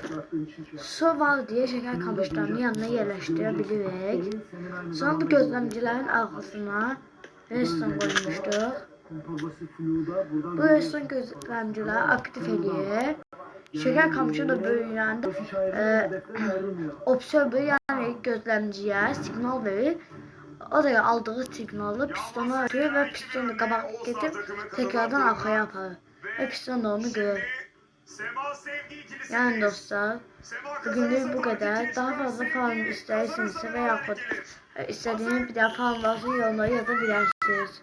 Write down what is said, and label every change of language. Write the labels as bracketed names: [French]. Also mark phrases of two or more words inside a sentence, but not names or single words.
[Turkish] Su var diye şeker kamışlarının yanına yerleştirebiliriz. Sonra bu gözlemcilerin arkasına redstone koymuştuk. Bu redstone gözlemcileri aktif ediyor. Şeker kamışı da böyleyəndə observer yani gözlemciye signal verir. O da aldığı siqnalı pistona atıyor [Azerbaijani] və piston da qabaq getir, tekrardan arxaya aparır. Və piston da onu görür. Sema Sevgi ikilisi. Yəni dostlar, Sema bugünlük bu qədər. Daha fazla farm istəyirsinizsə və yaxud istədiyiniz bir daha farm varsa yorumlara yaza bilərsiniz.